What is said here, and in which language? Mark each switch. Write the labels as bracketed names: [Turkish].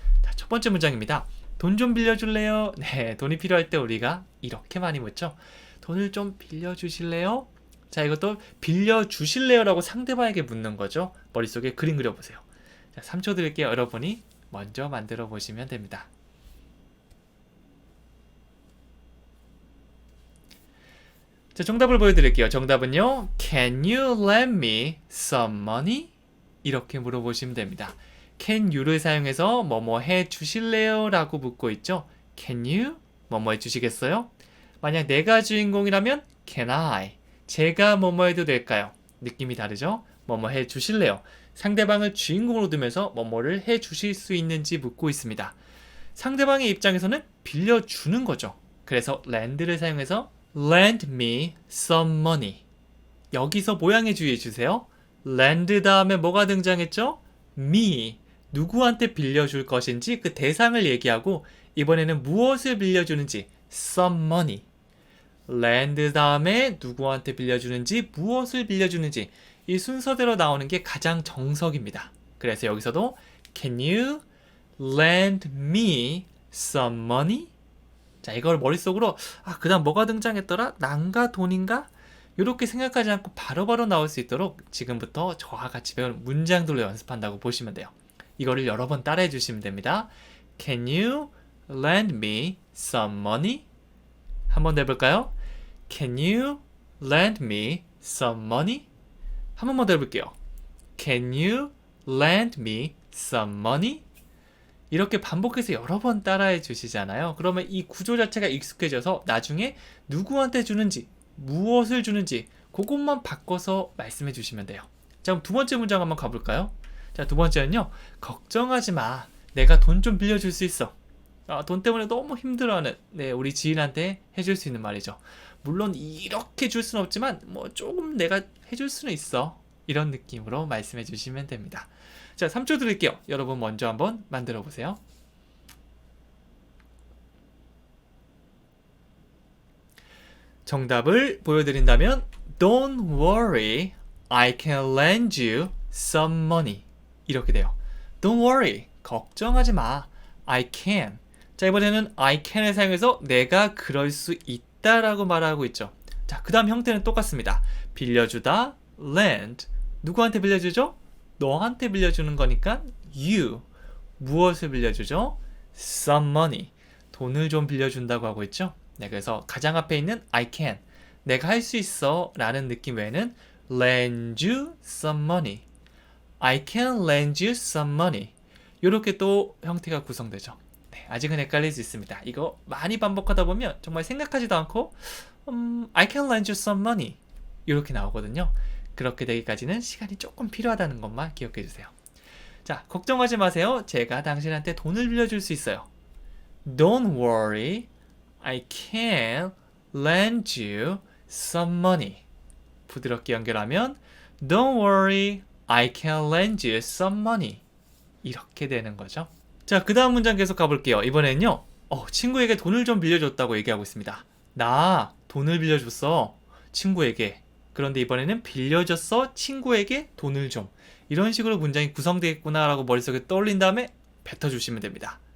[Korean] 자, 첫 번째 문장입니다. 돈 좀 빌려줄래요? 네, 돈이 필요할 때 우리가 이렇게 많이 묻죠. 돈을 좀 빌려주실래요? 자, 이것도 빌려주실래요? 라고 상대방에게 묻는 거죠. 머릿속에 그림 그려보세요. 자, 3초 드릴게요. 여러분이 먼저 만들어 보시면 됩니다. 자, 정답을 보여드릴게요. 정답은요. [English] Can you lend me some money? [Korean] 이렇게 물어보시면 됩니다. can you를 사용해서 뭐뭐 해 주실래요? 라고 묻고 있죠. can you? 뭐뭐 해 주시겠어요? 만약 내가 주인공이라면 can I? 제가 뭐뭐 해도 될까요? 느낌이 다르죠? 뭐뭐 해 주실래요? 상대방을 주인공으로 두면서 뭐뭐를 해 주실 수 있는지 묻고 있습니다. 상대방의 입장에서는 빌려주는 거죠. 그래서 lend를 사용해서 [English] lend me some money. [Korean] 여기서 모양에 주의해 주세요. lend 다음에 뭐가 등장했죠? [English] me. [Korean] 누구한테 빌려줄 것인지 그 대상을 얘기하고 이번에는 무엇을 빌려주는지 some money. lend 다음에 누구한테 빌려주는지 무엇을 빌려주는지 이 순서대로 나오는 게 가장 정석입니다. 그래서 여기서도 [English] can you lend me some money? [Korean] 자, 이걸 머릿속으로 그 다음 뭐가 등장했더라? 난가 돈인가? 이렇게 생각하지 않고 바로바로 나올 수 있도록 지금부터 저와 같이 배운 문장들로 연습한다고 보시면 돼요. 이거를 여러 번 따라해 주시면 됩니다. [English] Can you lend me some money? [Korean] 한번 더 해볼까요? [English] Can you lend me some money? [Korean] 한 번만 더 해볼게요. [English] Can you lend me some money? [Korean] 이렇게 반복해서 여러 번 따라해 주시잖아요. 그러면 이 구조 자체가 익숙해져서 나중에 누구한테 주는지, 무엇을 주는지 그것만 바꿔서 말씀해 주시면 돼요. 자, 그럼 두 번째 문장 한번 가볼까요? 자, 두 번째는요. 걱정하지 마. 내가 돈 좀 빌려줄 수 있어. 돈 때문에 너무 힘들어하는 우리 지인한테 해줄 수 있는 말이죠. 물론 이렇게 줄 수는 없지만 뭐 조금 내가 해줄 수는 있어. 이런 느낌으로 말씀해 주시면 됩니다. 자, 3초 드릴게요. 여러분 먼저 한번 만들어 보세요. 정답을 보여드린다면 [English] Don't worry, I can lend you some money. [Korean] 이렇게 돼요. [English] Don't worry, [Korean] 걱정하지 마. [English] I can. [Korean] 자, 이번에는 I can을 사용해서 내가 그럴 수 있다라고 말하고 있죠. 자, 그 다음 형태는 똑같습니다. 빌려주다, lend. 누구한테 빌려주죠? 너한테 빌려주는 거니까 you. 무엇을 빌려주죠? some money. 돈을 좀 빌려준다고 하고 있죠. 네, 그래서 가장 앞에 있는 I can. 내가 할 수 있어 라는 느낌 외에는 [English] lend you some money. I can lend you some money. [Korean] 이렇게 또 형태가 구성되죠. 네, 아직은 헷갈릴 수 있습니다. 이거 많이 반복하다 보면 정말 생각하지도 않고 [English] I can lend you some money. [Korean] 이렇게 나오거든요. 그렇게 되기까지는 시간이 조금 필요하다는 것만 기억해 주세요. 자, 걱정하지 마세요. 제가 당신한테 돈을 빌려줄 수 있어요. [English] Don't worry, I can lend you some money. [Korean] 부드럽게 연결하면 [English] Don't worry, I can lend you some money. [Korean] 이렇게 되는 거죠. 자, 그 다음 문장 계속 가볼게요. 이번에는요. 친구에게 돈을 좀 빌려줬다고 얘기하고 있습니다. 나 돈을 빌려줬어. 친구에게. 그런데 이번에는 빌려줬어. 친구에게 돈을 좀. 이런 식으로 문장이 구성되겠구나 라고 머릿속에 떠올린 다음에 뱉어주시면 됩니다.